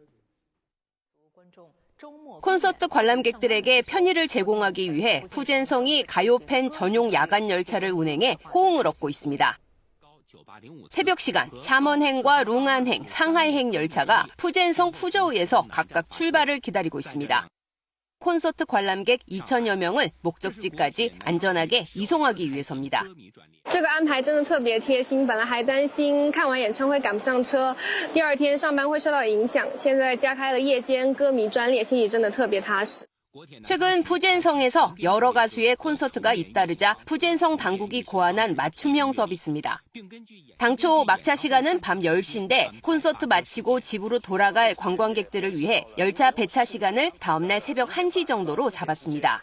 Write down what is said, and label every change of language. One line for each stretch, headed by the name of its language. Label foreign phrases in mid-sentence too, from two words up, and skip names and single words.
Korean: 콘서트 관람객들에게 편의를 제공하기 위해 푸젠성이 가요팬 전용 야간 열차를 운행해 호응을 얻고 있습니다. 새벽 시간 샤먼행과 룽안행, 상하이행 열차가 푸젠성 푸저우에서 각각 출발을 기다리고 있습니다. 콘서트 관람객 2,000여 명을 목적지까지 안전하게 이송하기 위해서입니다.
Chinese: 这个安排真的特别贴心，本来还担心看完演唱会赶不上车，第二天上班会受到影响。现在加开了夜间歌迷专列，心里真的特别踏实。
Korean: 최근 푸젠성에서 여러 가수의 콘서트가 잇따르자 푸젠성 당국이 고안한 맞춤형 서비스입니다. 당초 막차 시간은 밤 10시인데 콘서트 마치고 집으로 돌아갈 관광객들을 위해 열차 배차 시간을 다음날 새벽 1시 정도로 잡았습니다.